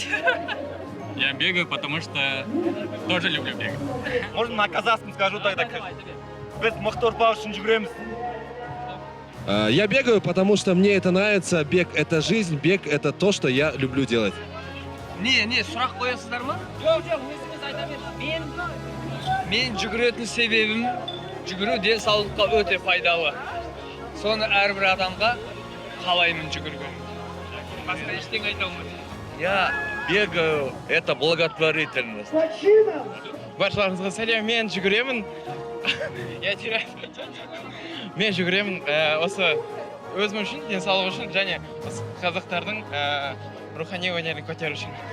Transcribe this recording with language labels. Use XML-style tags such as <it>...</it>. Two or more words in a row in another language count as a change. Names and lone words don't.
<ru>Я бегаю, потому что тоже люблю бегать. Можно на казахском скажу тогда. Я бегаю, потому что мне это нравится. Бег – это жизнь, бег – это то, что я люблю делать.</ru> <kk>Не, сұрақ қоясыздар ма? Жоқ, өзіңіз айта беріңіз. Мен жүгіретін себебім, жүгіру денсаулыққа өте пайдалы. Соны әрбір адамға қалаймын жүгірген. Басқа ештеңе айта алмаймын.</kk> <ru>Я бегаю, это благотворительность.</ru> <kk>Баршаларыңызға сәлем, мен жүгіремін.</kk> <ru>Я теряю.</ru> <kk>Мен жүгіремін осы өзім үшін, денсаулық үшін және қазақтардың рухани өнерін көтеру үшін.</kk>